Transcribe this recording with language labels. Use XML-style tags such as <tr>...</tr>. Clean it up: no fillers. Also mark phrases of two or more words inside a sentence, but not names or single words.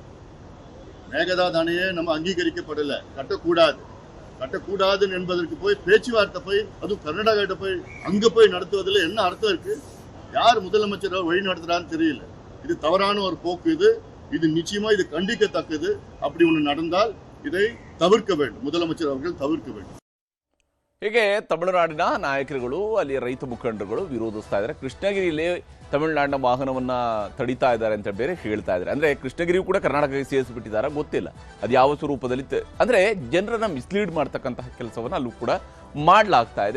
<ta>மேகதாது அணையே நம்ம அங்கீகரிக்கப்படல, கட்டக்கூடாது என்பதற்கு போய் பேச்சுவார்த்தை போய் அதுவும் கர்நாடகா கிட்ட போய் அங்க போய் நடத்துவதில் என்ன அர்த்தம் இருக்கு? யார் முதலமைச்சர் வழி நடத்துறான்னு தெரியல. இது தவறான ஒரு போக்கு. இது நிச்சயமா இது கண்டிக்கத்தக்கது. அப்படி ஒன்று நடந்தால் இதை தவிர்க்க வேண்டும், முதலமைச்சர் அவர்கள் தவிர்க்க வேண்டும்.</ta> <kn>ಹೀಗೆ ತಮಿಳುನಾಡಿನ ನಾಯಕರುಗಳು, ಅಲ್ಲಿ ರೈತ ಮುಖಂಡರುಗಳು ವಿರೋಧಿಸ್ತಾ ಇದ್ದಾರೆ. ಕೃಷ್ಣಗಿರಿಯಲ್ಲಿ ತಮಿಳುನಾಡಿನ ವಾಹನವನ್ನ ತಡಿತಾ ಇದ್ದಾರೆ ಅಂತ ಬೇರೆ ಹೇಳ್ತಾ ಇದ್ದಾರೆ. ಅಂದ್ರೆ ಕೃಷ್ಣಗಿರಿಯು ಕೂಡ ಕರ್ನಾಟಕಕ್ಕೆ ಸೇರಿಸಿಬಿಟ್ಟಿದ್ದಾರೆ, ಗೊತ್ತಿಲ್ಲ ಅದು ಯಾವ ಸ್ವರೂಪದಲ್ಲಿ. ಅಂದ್ರೆ ಜನರನ್ನ ಮಿಸ್ಲೀಡ್ ಮಾಡ್ತಕ್ಕಂತಹ ಕೆಲಸವನ್ನ ಅಲ್ಲೂ ಕೂಡ ಮಾಡಲಾಗ್ತಾ ಇದೆ.</kn>